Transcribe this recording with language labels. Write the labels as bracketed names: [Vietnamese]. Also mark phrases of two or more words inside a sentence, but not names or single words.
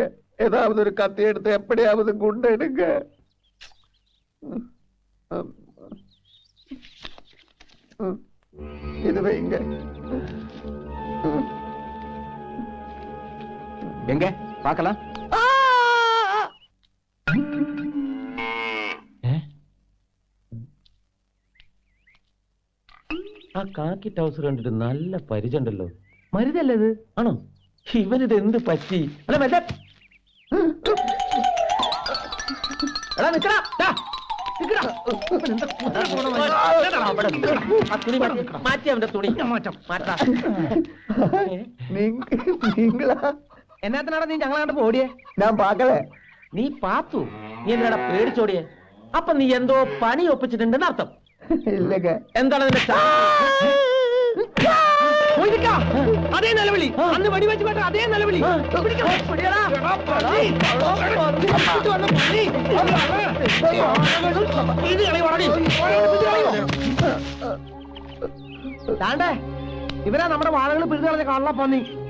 [Tamil] ஏதாவது ஒரு கத்தி எடுத்து எப்படியாவது குண்டு எடுங்க. இது வைங்க. எங்க பார்க்கலாம்? [Malayalam] ആ കാക്കി ടൗസർ കണ്ടിട്ട് നല്ല പരിചയമുണ്ടല്ലോ. മരുതല്ലേ ഇത്? ആണോ? ഇവനിത് എന്ത് പറ്റി? അല്ല മറ്റേ എടാ നിക്കടാ, ദാ, നിക്കടാ. ആ തുണി മാറ്റി, അവന്റെ തുണി മാറ്റാ. [Tamil] நீங்களா? [Malayalam] എന്നാത്തിനാടാ നീ ഞങ്ങളെ കണ്ടപ്പോ ഓടിയേ? [Tamil] நான் பார்க்கல. [Malayalam] നീ പാത്തു? നീ എന്തിനാടാ പേടിച്ചോടിയേ? അപ്പൊ നീ എന്തോ പണി ഒപ്പിച്ചിട്ടുണ്ടെന്ന് അർത്ഥം. [Tamil] இல்லங்க. [Malayalam] എന്താണ് നിന്റെ അതേ നിലവിളി? അന്ന് വെടിവെച്ച് കേട്ട അതേ നിലവിളി. താണ്ടേ ഇവരാ നമ്മുടെ വാഴകൾ പിടിച്ചു കളഞ്ഞ കള്ളപ്പന്നി.